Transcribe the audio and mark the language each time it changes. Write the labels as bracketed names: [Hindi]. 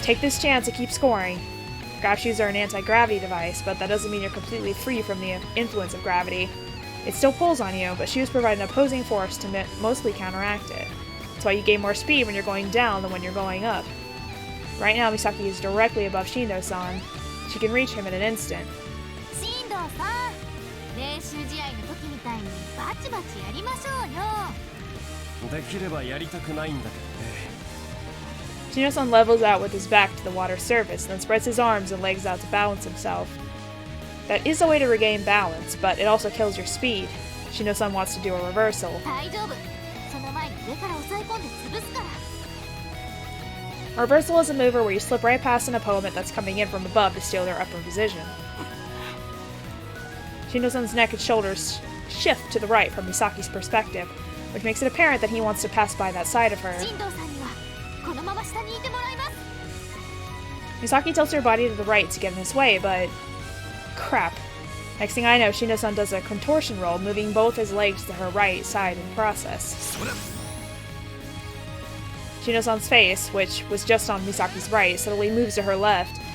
[English] Take this chance to keep scoring. Grav shoes are an anti-gravity device, but that doesn't mean you're completely free from the influence of gravity. It still pulls on you, but shoes provide an opposing force to mostly counteract it. That's why you gain more speed when you're going down than when you're going up. Right now, Misaki is directly above Shino-san. She can reach him in an instant. [Japanese] 進藤さん練習試合の時みたいにバチバチやりましょうよできればやりたくないんだけどね [English] Shino-san levels out with his back to the water's surface, then spreads his arms and legs out to balance himself. That is a way to regain balance, but it also kills your speed. Shino-san wants to do a reversal. [Japanese] 大丈夫その前に上から押さえ込んで潰すから [English] A reversal is a maneuver where you slip right past an opponent that's coming in from above to steal their upper position. Shino-san's neck and shoulders shift to the right from Misaki's perspective, which makes it apparent that he wants to pass by that side of her. [Japanese] 進藤さんにはこのまま下にいてもらいます [English] Misaki tilts her body to the right to get in his way, but... crap. Next thing I know, Shino-san does a contortion roll, moving both his legs to her right side in the process. Shino-san's face, which was just on Misaki's right, suddenly moves to her left,